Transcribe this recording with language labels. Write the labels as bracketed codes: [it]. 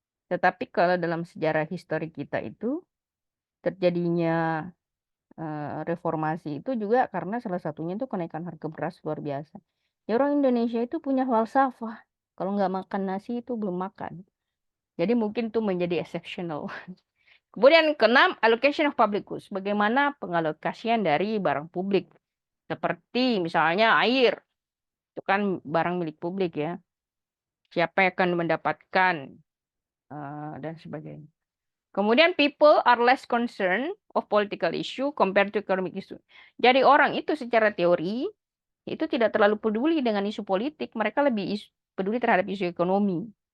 [id] Tetapi kalau dalam sejarah histori kita itu terjadinya reformasi itu juga karena salah satunya itu kenaikan harga beras luar biasa. Ya orang Indonesia itu punya falsafah, kalau nggak makan nasi itu belum makan. Jadi mungkin itu menjadi exceptional. Kemudian keenam, [en] allocation of public goods. [id] Bagaimana pengalokasian dari barang publik. Seperti misalnya air, itu kan barang milik publik ya. Siapa yang akan mendapatkan dan sebagainya. Kemudian [en] people are less concerned of political issue compared to economic issue. [id] Jadi orang itu secara teori itu tidak terlalu peduli dengan isu politik, mereka lebih peduli terhadap isu ekonomi.